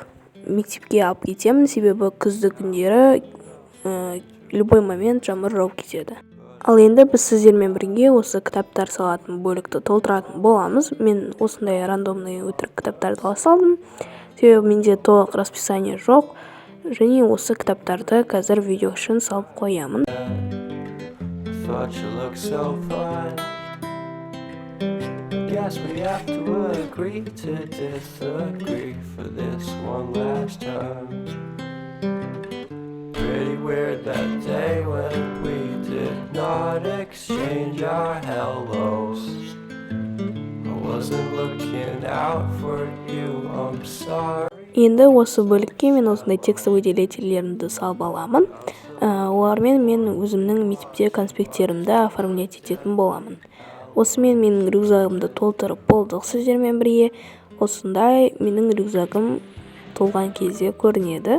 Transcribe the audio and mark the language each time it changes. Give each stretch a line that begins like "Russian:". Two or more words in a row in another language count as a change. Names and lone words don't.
Kazakh: Мектепке алып кетемін, себебі күзді күндері любой момент жаңбыр жауып кетеді. Ал енді біз сіздермен бірге осы кітаптар салатын бөлікті толтыратын боламыз. Мен осындай рандомный өтірік кітаптарды ала салдым, себебі менде толық расписание жоқ, және осы кітаптарды қазір видео үшін салып қоямын.
English: Guess we have to agree to disagree for this one last time. Pretty weird that day when we did not exchange our hellos. I wasn't looking out for you, I'm sorry.
Kazakh: Енді осы бөлікке мен осындай текстовый делителерімді салып аламын. Олармен мен өзімнің мектепте конспекттерімді оформлять ететін боламын. Осымен менің рюкзагымды толтырып болдық сіздермен бірге. Осындай менің рюкзагым толған кезде көрінеді.